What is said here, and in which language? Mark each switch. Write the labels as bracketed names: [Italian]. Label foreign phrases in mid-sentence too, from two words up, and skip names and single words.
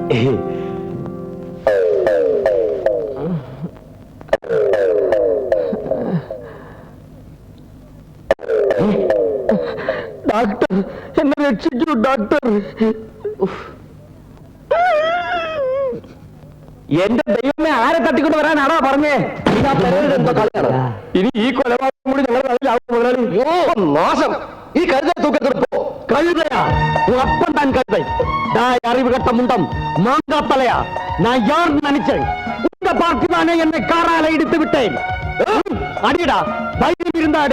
[Malayalam] ഡോക്ടർ, എന്നെ രക്ഷിക്കൂ ഡോക്ടർ. എന്റെ ദൈവമേ, ആരെ തട്ടിക്കൊണ്ട് വരാനാണോ പറഞ്ഞേ? എന്തോ കളിയാണ്. ഇനി ഈ കൊലപാതകം കൂടി ഞങ്ങൾ അതിലാവും മുതലാളി. മോശം. ഈ കഴുത തൂക്കത്തിപ്പോ [Tamil] கழுதையா? உன் அப்பன் தான் கழுதை. டாய் அறிவு கட்ட முண்டம், மாங்கா தலையா, நான் யார் நினைச்சேன்? உங்க பார்த்து தானே என்னை காரால இடித்து விட்டேன். அடிடா, தைரியம் இருந்த அடி.